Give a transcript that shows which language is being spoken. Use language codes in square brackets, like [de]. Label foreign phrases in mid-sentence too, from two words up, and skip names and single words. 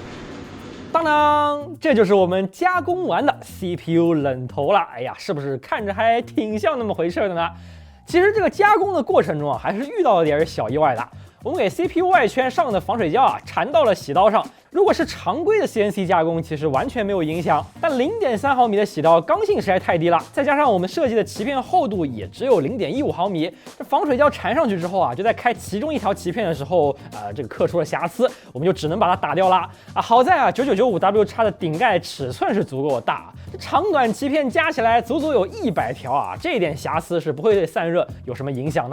[zh] 當當，這就是我們加工完的 CPU 冷頭了。哎呀，是不是看着還挺像那麼回事的呢？其實這個加工的過程中啊，還是遇到了點小意外的。我們給 CPU 外圈上的防水膠啊，纏到了洗刀上。如果是常規的 CNC 加工，其實完全沒有影響。但0.3毫米的洗刀剛性實在太低了，再加上我們設計的鰭片厚度也只有0.15毫米，這防水膠纏上去之後啊，就在開其中一條鰭片的時候，這個刻出了瑕疵，我們就只能把它打掉了。啊，好在啊，9995W 叉的頂蓋尺寸是足夠大，長短鰭片加起來足足有100條啊，這一點瑕疵是不會對散熱有什麼影響的。